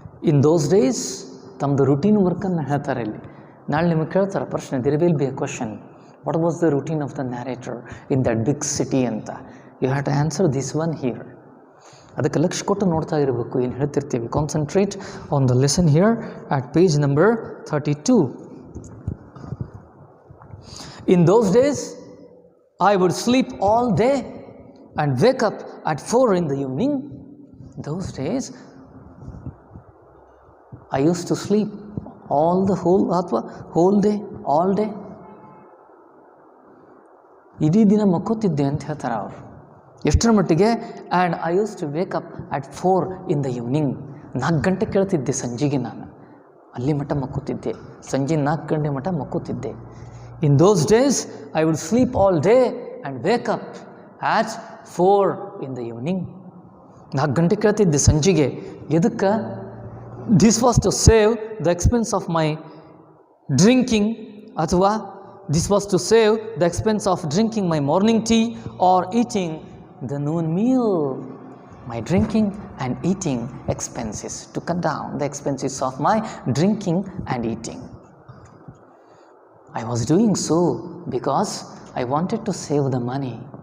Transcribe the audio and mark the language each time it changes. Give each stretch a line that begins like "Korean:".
English: in those days
Kannada: ತಮ್ಮದು routine ವರ್ಕನ್ನು ಹೇಳ್ತಾರೆ ಇಲ್ಲಿ. ನಾಳೆ ನಿಮಗೆ ಕೇಳ್ತಾರೆ ಪ್ರಶ್ನೆ,
English: There will be a question, what was the routine of the narrator in that big city ಅಂತ. You have to answer this one here.
Kannada: ಅದಕ್ಕೆ ಲಕ್ಷ್ಯ ಕೊಟ್ಟು ನೋಡ್ತಾ ಇರಬೇಕು ಏನು ಹೇಳ್ತಿರ್ತೀವಿ.
English: Concentrate on the lesson here at page number 32. In those days, I would sleep all day and wake up at 4 in the evening. Those days, I used to sleep whole day, all day.
Kannada: ಇಡೀ ದಿನ ಮಕ್ಕೋತಿದ್ದೆ ಅಂತ ಹೇಳ್ತಾರೆ ಅವರು. ಎಷ್ಟರ ಮಟ್ಟಿಗೆ?
English: And I use to wake up at 4 in the evening.
Kannada: 4 ಗಂಟೆ ಕೇಳ್ತಿದ್ದೆ ಸಂಜೆಗೆ. ನಾನು ಅಲ್ಲಿ ಮಟ್ಟ ಮಕ್ಕೋತಿದ್ದೆ, ಸಂಜೆ 4 ಗಂಟೆ ಮಟ್ಟ ಮಕ್ಕೋತಿದ್ದೆ.
English: In those days, I would sleep all day and wake up at 4 in the evening.
Kannada: 4 ಗಂಟೆ ಕೇಳ್ತಿದ್ದೆ ಸಂಜೆಗೆ. ಎದಕ್ಕೆ?
English: This was to save the expense of my drinking, ಅಥವಾ this was to save the expense of drinking my morning tea or eating the noon meal. My drinking and eating expenses, to cut down the expenses of my drinking and eating. I was doing so because I wanted to save the money.